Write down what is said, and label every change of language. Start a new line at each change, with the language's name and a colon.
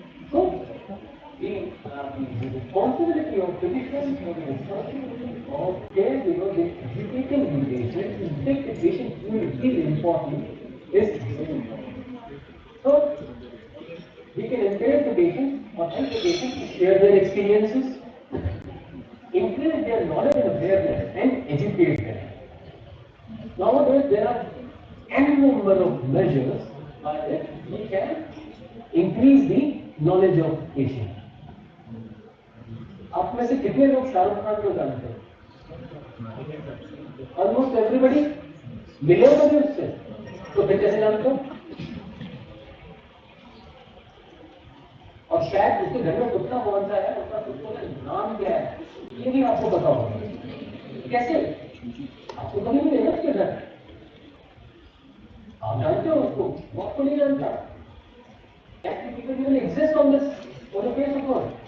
English: So, the responsibility of physicians, or the responsibility of caregivers in educating the patient, to take the patient who is important, is so we can encourage the patient or help the patient to share their experiences, increase their knowledge and awareness, and educate them. Nowadays, there are n number of measures by which we can increase the knowledge of patient.
Hindi: आप में से कितने लोग शाहरुख खान को जानते हैं?
English: Almost everybody.
Hindi: मिले हो कभी उससे? तो फिर कैसे जानते हो? और शायद उसके घर में कुत्ता कौन सा है, उसका कुत्ते का नाम क्या है, ये भी आपको पता होगा। कैसे? आपको कभी नहीं देखा उसके घर? आप जानते हो उसको? वो आपको नहीं जानता।
English: That people even exist on the face of earth.